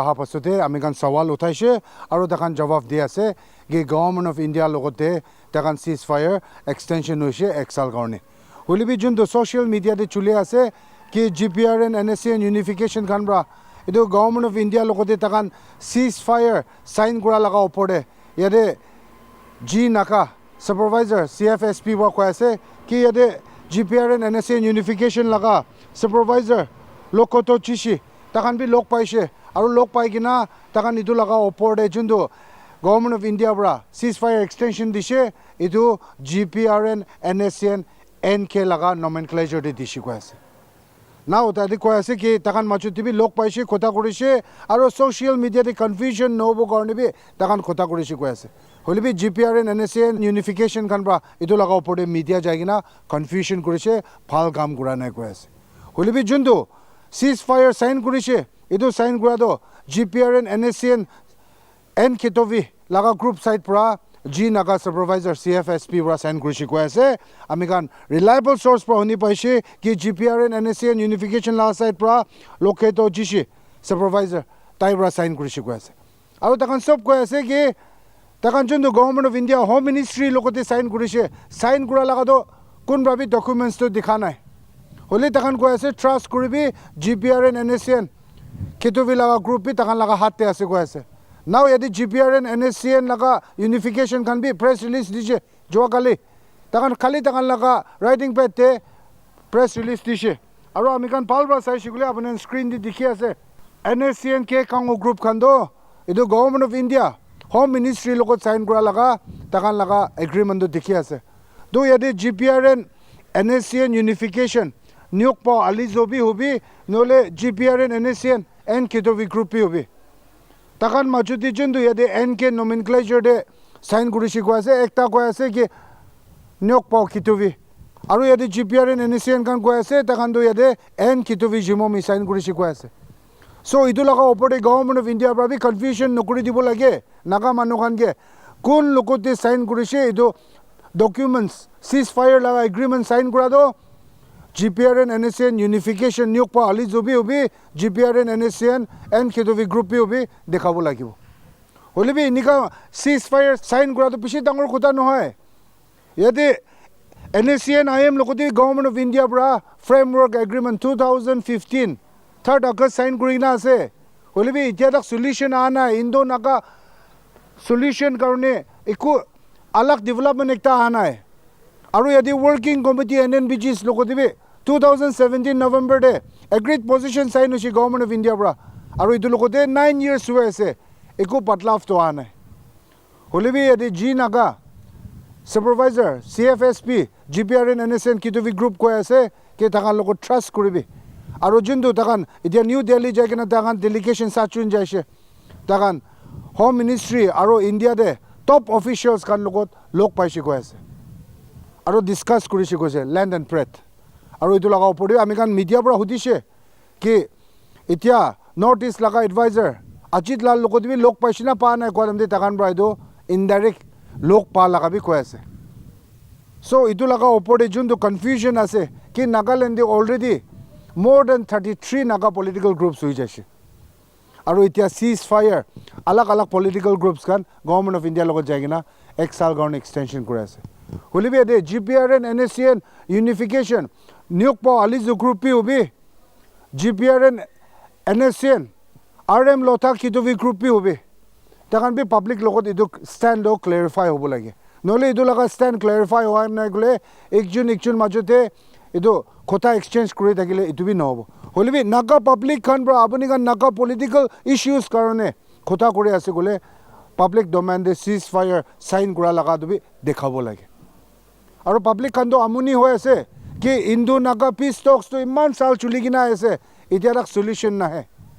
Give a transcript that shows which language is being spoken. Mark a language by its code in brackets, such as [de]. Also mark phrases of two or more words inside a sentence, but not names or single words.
[nag] ha pasote amikan sawal uthaise aru takan jawab di ase ge Government of India logote takan [en] ceasefire extension [nag] hoise exal karone holi bi jun do [en] social media [nag] de chule ase ki GPRN NSCN unification kan bra edu Government of India logote takan [en] ceasefire sign [nag] kura laga opore yade G NAGA supervisor CFSP bra ko ase ki yade GPRN NSCN unification laga supervisor lokoto chishi takan bi lok paise aru lok pai gina takan idu laga opor de jundu Government of India bra [en] ceasefire extension [nag] dishe idu GPRN NSCN NK laga nomenclature de dishi ko ase now ta ko ase ki takan machuti bi lok paise kota korise aru [en] social media [nag] de confusion no bo karne bi takan kota korise ko ase holi bi GPRN NSCN unification kan bra idu laga opor de media jaigina confusion korise phal kam kura nai ko ase holi bi jundu [en] ceasefire sign [nag] kurise idu sign kura do GPRN NSCN NK tovi laga group site pra G NAGA supervisor CFSP pra sign kurise ko ase amikan [en] reliable source [nag] pra honi paise ki GPRN NSCN unification la site pra loketo jishi supervisor tai pra sign kurise ko ase aru takan sob ko ase ki takan jundu Government of India Home Ministry lokote sign kurise sign kura laga do kun bra bi documents to dikhanai holi takan ko ase trust kuribi GPRN NSCN kitovi laga group bi takan laga hatte ase ko ase now yadi GPRN NSCN laga unification kan bi [en] press release [nag] dije jo kali takan laga [en] writing pad [nag] te [en] press release [nag] dije aru amikan palbra sai shigule apne screen di dikhi ase NSCN ke kango group kan do idu Government of India Home Ministry logot sign kura laga takan laga agreement do dikhi ase do yadi GPRN NSCN unification Nyok pa alizobi hobi nole GPRN NSCN NK tovi group pi hobi takan machuti jundu yade NK nomenclature de sign kurishi ko ase ekta ko ase ki nyok pa kitovi aru yade GPRN NSCN kan ko ase takan do yade NK tovi jimo mi sign kurishi ko ase so idu laga opore Government of India pra bi confusion nokuri dibo lage naga manu kan ge kun lokote sign kurishi idu [en] documents ceasefire [nag] laga [en] agreement sign [nag] kura do GPRN NSCN unification nyok pa ali jobi hobi GPRN NSCN NK tovi group bi hobi dekhabo lagibo holi bi nika [en] ceasefire sign [nag] kura to pishi dangor kota no hoy yade NSCN IM lokoti Government of India bra [en] framework agreement [nag] 2015 3rd August sign kurina ase holi bi itia tak solution ana Indo NAGA solution karone eku alag development ekta ana hai aru yadi working committee NNBGs lokoti bi 2017 November de [en] agreed position sign [nag] hoshi Government of India bra aru idu lokote 9 years huwe ase eku patlaf to ana holi bi yadi G NAGA supervisor CFSP GPRN NSCN kituvi group koi ase ke takan logo trust kuribi aro jundu takan itia New Delhi jai kena takan delegation sachun jaise takan home ministry aro India de [en] top officials [nag] kan logot lok paise koi ase aro discuss kurishi koise [en] land and breadth [nag] aro itu laga opori ami kan media pura hudise ki itia north east laga advisor Ajit Lal logot bi lok paise na pa na kodam de takan bra ido indirect lok pa laga bi koi ase so itu laga opori jundu confusion ase ki Nagaland de already [en] more than 33 Naga political groups [nag] hui jaise aro itia ceasefire alag alag [en] political groups [nag] kan government of India logot jaigina ek sal garne extension kore ase holibe de GPRN NSCN unification nyokpo alizu group pi ubi GPRN NSCN RM lotha kituvi group pi ubi takan bi public logot idu stand do clarify hobo lage nole idu laga [en] stand clarify [nag] hoa na gole ekjun majote idu kota exchange kore thakile itu bi nohobo holibe Naga public khan bra apuni kan [en] Naga political issues [nag] karone kota kore ase gole [en] public domain [nag] de [en] ceasefire sign [nag] kora laga du bi dekhabo lage aro public khan do amuni hoy ase ki [en] Indo Naga peace talks [nag] to iman sal chuli gina ase itia rak solution na hai